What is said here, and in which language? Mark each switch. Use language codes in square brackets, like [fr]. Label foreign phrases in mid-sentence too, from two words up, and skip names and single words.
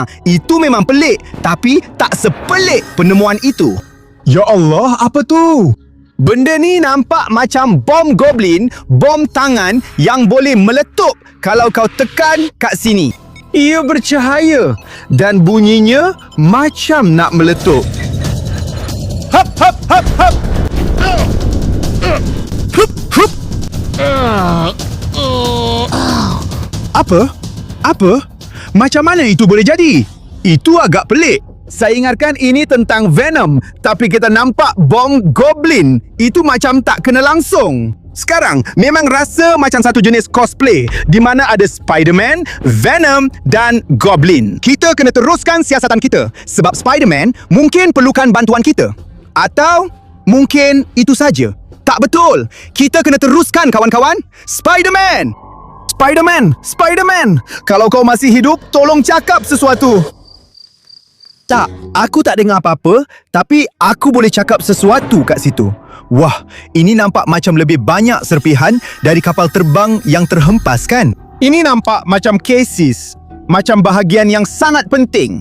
[ms] Itu memang pelik, tapi tak sepelik penemuan itu. Ya Allah, apa tu? Benda ni nampak macam bom goblin, bom tangan yang boleh meletup kalau kau tekan kat sini. Ia bercahaya dan bunyinya macam nak meletup. Hap hap hap hap. Hup hup. Apa? Macam mana itu boleh jadi? Itu agak pelik. Saya ingatkan ini tentang Venom, tapi kita nampak bom goblin. Itu macam tak kena langsung. Sekarang, memang rasa macam satu jenis cosplay di mana ada Spider-Man, Venom dan Goblin. Kita kena teruskan siasatan kita sebab Spider-Man mungkin perlukan bantuan kita. Atau mungkin itu saja. Tak betul. Kita kena teruskan kawan-kawan. Spider-Man! Spider-Man! Kalau kau masih hidup, tolong cakap sesuatu. Tak, aku tak dengar apa-apa, tapi aku boleh cakap sesuatu kat situ. Wah, ini nampak macam lebih banyak serpihan dari kapal terbang yang terhempas kan? Ini nampak macam cases, macam bahagian yang sangat penting.